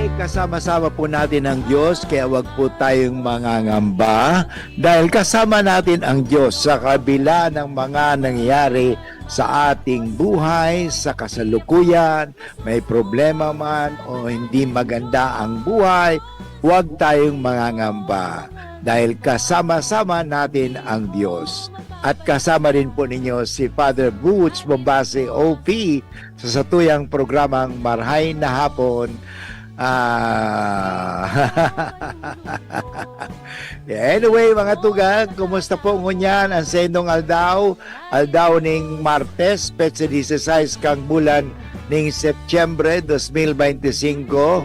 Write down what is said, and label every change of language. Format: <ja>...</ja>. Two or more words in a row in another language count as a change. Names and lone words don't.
<tl>Kasama-sama po natin ang Diyos, kaya wag po tayong mangangamba dahil kasama natin ang Diyos sa kabila ng mga nangyayari sa ating buhay, sa kasalukuyan, may problema man o hindi maganda ang buhay, wag tayong mangangamba dahil kasama-sama natin ang Diyos. At kasama rin po ninyo si Father Boots Bombase OP</tl> <bik>sa satuyang programang</bik> <tl>Marhay na Hapon.</tl> <bik>Anyway, mga tugang, kumusta po ngunyan ang sendong aldaw? Aldaw ning Martes, petsa 16 kang bulan ning Setyembre 2025.</bik>